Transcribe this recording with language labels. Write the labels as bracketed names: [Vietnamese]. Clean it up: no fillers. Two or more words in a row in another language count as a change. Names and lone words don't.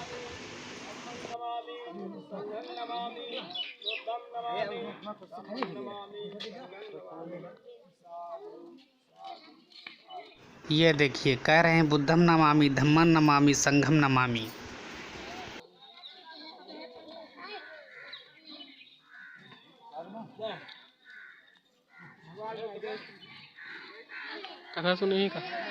[Hindi] ये देखिए, कह रहे हैं [Pali] बुद्धम नमामि, धम्मं नमामि, संघम नमामि। [Hindi] कथा सुने का